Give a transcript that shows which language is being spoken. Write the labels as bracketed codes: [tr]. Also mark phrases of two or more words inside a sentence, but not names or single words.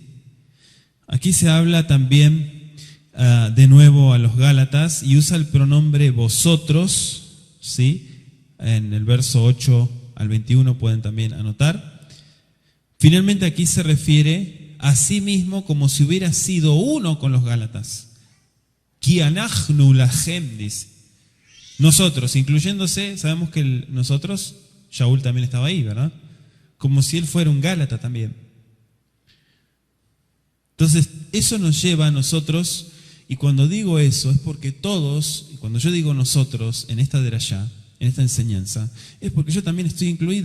[es] Aquí se habla también de nuevo a los Gálatas y usa el pronombre vosotros, ¿sí? En el verso 8 al 21 pueden también anotar. Finalmente aquí se refiere a sí mismo como si hubiera sido uno con los Gálatas. [he] כי אנחנו להם, [es] dice. Nosotros, incluyéndose, sabemos que nosotros, Shaul también estaba ahí, ¿verdad? Como si él fuera un Gálata también. Entonces, eso nos lleva a nosotros, y cuando digo eso es porque todos, y cuando yo digo nosotros en esta derashá, en esta enseñanza, es porque yo también estoy incluido.